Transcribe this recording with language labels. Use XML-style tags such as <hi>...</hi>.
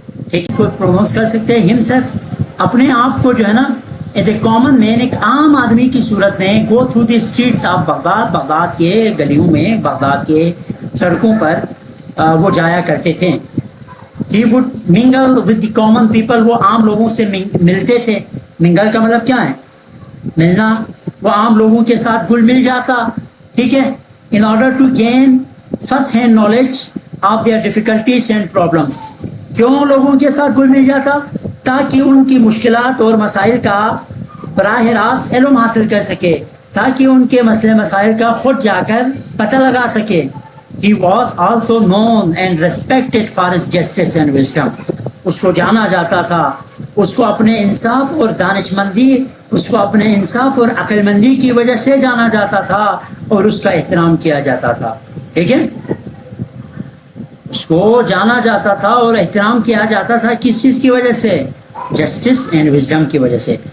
<ur>ٹھیک, اس کو پروناؤنس کر سکتے ہیں ہمسیلف, اپنے آپ کو جو ہے نا</ur> <en>as a common man,</en> <ur>ایک عام آدمی کی صورت میں</ur> <en>go through the streets of Baghdad,</en> <ur>Baghdad کے گلیوں میں, بغداد کے سڑکوں پر وہ جایا کرتے تھے.</ur> <en>He would mingle with the common people.</en> <ur>وہ عام لوگوں سے ملتے تھے. منگل کا مطلب کیا ہے, ملنا. وہ عام لوگوں کے ساتھ گل مل جاتا. ٹھیک ہے,</ur> <en>in order to gain first hand knowledge of their difficulties and problems.</en> <ur>کیوں لوگوں کے ساتھ گل مل جاتا, تاکہ ان کی مشکلات اور مسائل کا براہ راست علم حاصل کر سکے, تاکہ ان کے مسئلے مسائل کا خود جا کر پتہ لگا سکے.</ur> <en>He was also known and respected for his justice and wisdom.</en> <ur>اس کو جانا جاتا تھا, اس کو اپنے انصاف اور دانش مندی, اس کو اپنے انصاف اور عقل مندی کی وجہ سے جانا جاتا تھا اور اس کا احترام کیا جاتا تھا. ٹھیک ہے, اس کو جانا جاتا تھا اور احترام کیا جاتا تھا کس چیز کی وجہ سے,</ur> <en>justice and wisdom</en> <ur>کی وجہ سے.</ur>